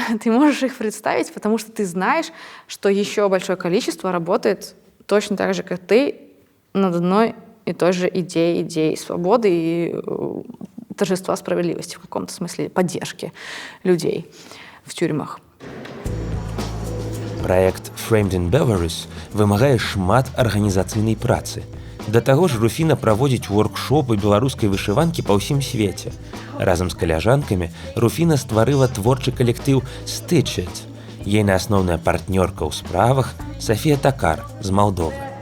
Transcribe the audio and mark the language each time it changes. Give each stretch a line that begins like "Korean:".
Russian: Ты можешь их представить, потому что ты знаешь, что еще большое количество работает точно так же, как ты, над одной и той же идеей свободы и торжества справедливости в каком-то смысле, поддержки людей в тюрьмах.
Belarusian: Праект Framed in Belarus вымагае шмат арганізацыйнай працы. Да таго ж Руфіна праводзіць воркшопы беларускай вышыванкі па ўсім свеце. Разам з каляжанкамі Руфіна стварыла творчы калектыў Stitched. Ейна асноўная партнёрка ў справах Софія Такар з Молдовы.